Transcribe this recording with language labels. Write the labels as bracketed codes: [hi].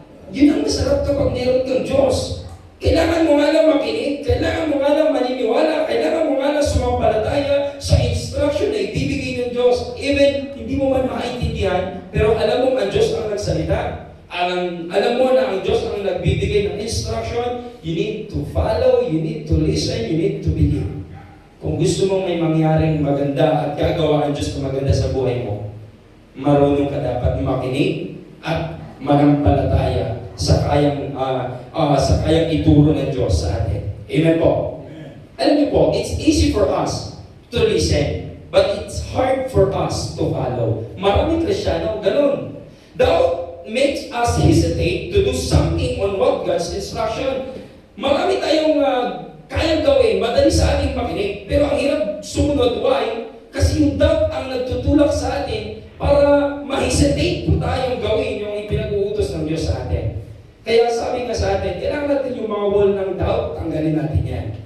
[tl] Yun ang masarap kapag meron kang Diyos. Kailangan mo nga lang makinig, kailangan mo nga lang maniniwala, kailangan mo nga lang sumampalataya sa instruction na ibibigay ng Diyos. Even hindi mo man maintindihan, pero alam mo ang Diyos ang nagsalita. Alam mo na ang Diyos ang nagbibigay ng instruction. [en] You need to follow, you need to listen, you need to believe. [tl] Kung gusto mong may mangyaring maganda at gagawa ang Diyos na maganda sa buhay mo, marunong ka dapat makinig at manampalataya sa kayang ituro ng Diyos sa atin. Amen po? Amen. Alam niyo po, [en] it's easy for us to listen, but it's hard for us to follow. [tl] Maraming Kristiyano, ganun. [en] Doubt makes us hesitate to do something on what God's instruction. [tl] Marami tayong kayang gawin, madali sa ating makinig, pero ang hirap sumunod. [en] Why? [tl] Kasi yung doubt ang nagtutulak sa atin para ma-hesitate po tayong gawin yung ipinag-uutos ng Diyos sa atin. Kaya sabi nga sa atin, kailangan natin yung mga wall ng doubt, tanggalin natin yan.